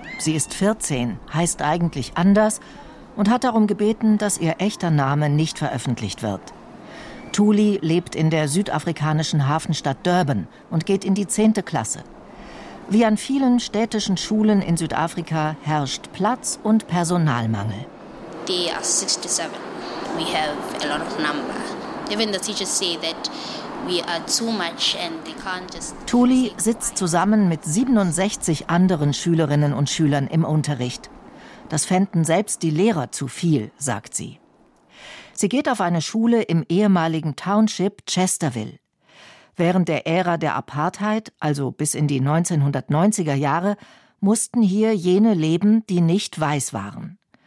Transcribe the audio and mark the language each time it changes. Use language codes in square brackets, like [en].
[de] Sie ist 14, heißt eigentlich anders und hat darum gebeten, dass ihr echter Name nicht veröffentlicht wird. Thuli lebt in der südafrikanischen Hafenstadt Durban und geht in die 10. Klasse. Wie an vielen städtischen Schulen in Südafrika herrscht Platz- und Personalmangel. [en] They are 67. We have a lot of number. Even the teachers say that we are too much and they can't just. [de] Thuli sitzt zusammen mit 67 anderen Schülerinnen und Schülern im Unterricht. Das fänden selbst die Lehrer zu viel, sagt sie. Sie geht auf eine Schule im ehemaligen Township Chesterville. Während der Ära der Apartheid, also bis in die 1990er Jahre, mussten hier jene leben, die nicht weiß waren.